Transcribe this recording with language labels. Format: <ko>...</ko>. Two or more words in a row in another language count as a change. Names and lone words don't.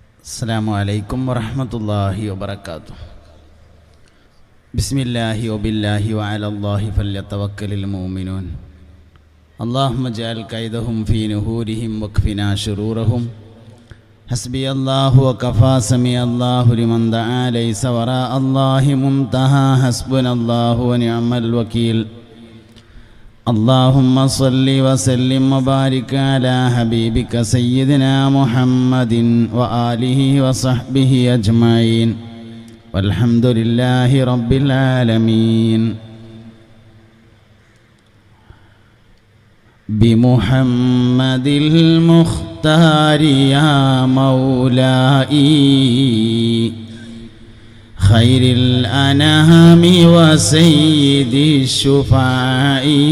<ar>السلام عليكم ورحمة الله وبركاته. بسم الله وبالله وعلى الله فليتوكل المؤمنون. اللهم اجعل كيدهم في نحورهم واكفنا شرورهم. حسبي الله وكفى سمع الله لمن دعا ليس وراء الله منتهى حسبنا الله ونعم الوكيل. اللهم صل وسلم وبارك على حبيبك سيدنا محمد وآله وصحبه أجمعين والحمد لله رب العالمين. بمحمد المختار يا مولاي خير الأنام وسيد الشفعاء</ar>